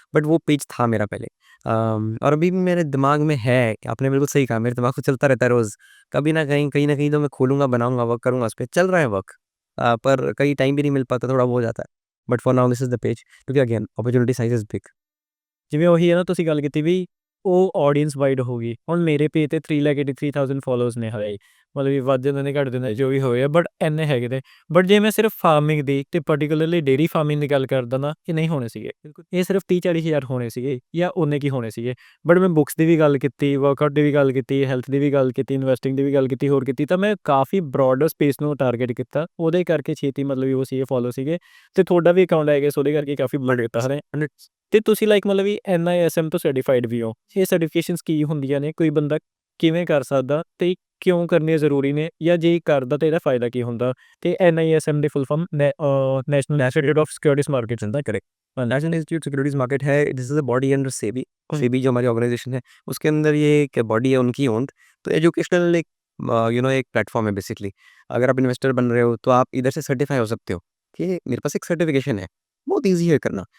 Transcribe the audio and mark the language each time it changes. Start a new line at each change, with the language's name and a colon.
Hindi: But वो page था मेरा पहले, और अभी भी मेरे दिमाग में है कि आपने बिल्कुल सही कहा, मेरे दिमाग से चलता रहता है रोज़, कभी ना कहीं, कहीं ना कहीं तो मैं खोलूँगा, बनाऊँगा, वर्क करूँगा, उस पे चल रहा है वर्क, पर कहीं टाइम भी नहीं मिल पाता, थोड़ा वो हो जाता है।
English: But for now this is the page, क्योंकि again opportunity size is big.
Punjabi: ਜਿਵੇਂ ਉਹੀ ਹੈ ਨਾ ਤੁਸੀਂ ਗੱਲ ਕੀਤੀ ਵੀ ਉਹ ਆਡੀਅנס ਵਾਈਡ ਹੋ ਗਈ। ਹੁਣ ਮੇਰੇ ਪੇਜ ਤੇ 3,83,000 ਫੋਲੋਅਰਸ ਨੇ ਹਲੇ, ਮਤਲਬ ਵੀ ਵੱਧ ਜਾਂਦੇ ਨੇ, ਘੱਟ ਜਾਂਦੇ ਨੇ, ਜੋ ਵੀ ਹੋਏ ਆ, ਬਟ ਇੰਨੇ ਹੈਗੇ ਨੇ। ਬਟ ਜੇ ਮੈਂ ਸਿਰਫ ਫਾਰਮਿੰਗ ਦੀ ਤੇ ਪਰਟੀਕੂਲਰਲੀ ਡੇਅਰੀ ਫਾਰਮਿੰਗ ਦੀ ਗੱਲ ਕਰਦਾ ਨਾ, ਇਹ ਨਹੀਂ ਹੋਣੇ ਸੀਗੇ, ਇਹ ਸਿਰਫ 30-40 ਹਜ਼ਾਰ ਹੋਣੇ ਸੀਗੇ ਜਾਂ ਉਨੇ ਕੀ ਹੋਣੇ ਸੀਗੇ। ਬਟ ਮੈਂ ਬੁੱਕਸ ਦੀ ਵੀ ਗੱਲ ਕੀਤੀ, ਵਰਕਆਊਟ ਦੀ ਵੀ ਗੱਲ ਕੀਤੀ, ਹੈਲਥ ਦੀ ਵੀ ਗੱਲ ਕੀਤੀ, ਇਨਵੈਸਟਿੰਗ ਦੀ ਵੀ ਗੱਲ ਕੀਤੀ, ਹੋਰ ਕੀਤੀ, ਤਾਂ ਮੈਂ ਕਾਫੀ ਬਰੋਡਰ ਸਪੇਸ ਨੂੰ ਟਾਰਗੇਟ ਕੀਤਾ, ਉਹਦੇ ਕਰਕੇ ਛੇਤੀ ਮਤਲਬ ਵੀ ਉਹ ਸੀਗੇ ਫੋਲੋ ਸੀਗੇ, ਤੇ ਤੁਹਾਡਾ ਵੀ ਅਕਾਊਂਟ ਆਏਗਾ, ਸੋ ਉਹਦੇ ਕਰਕੇ ਕਾਫੀ ਬਲਡ ਕੀਤਾ ਹਲੇ। ਤੇ ਤੁਸੀਂ ਲਾਈਕ ਮਤਲਬ ਵੀ NISM ਤੋਂ ਸਰਟੀਫਾਈਡ ਵੀ ਹੋ, ਇਹ ਸਰਟੀਫਿਕੇਸ਼ਨਸ ਕੀ ਹੁੰਦੀਆਂ ਨੇ, ਕੋਈ ਬੰਦਾ ਕਿਵੇਂ ਕਰ ਸਕਦਾ ਤੇ ਕਿਉਂ ਕਰਨੀਆਂ ਜ਼ਰੂਰੀ ਨੇ, ਜਾਂ ਜੇ ਕਰਦਾ ਤਾਂ ਇਹਦਾ ਫਾਇਦਾ ਕੀ ਹੁੰਦਾ? ਤੇ NISM ਦੀ full form national ਇੰਸਟੀट्यूट of securities markets है, correct?
Hindi: National institute securities market है,
English: This is a body under SEBI.
Hindi: SEBI जो हमारी ऑर्गेनाइजेशन है, उसके अंदर ये एक बॉडी है उनकी ओन्ड। तो एजुकेशनल एक एक प्लेटफॉर्म है बेसिकली। अगर आप इन्वेस्टर बन रहे हो तो आप इधर से सर्टिफाई हो सकते हो कि मेरे पास एक सर्टिफिकेशन है, बहुत ईज़ी है करना।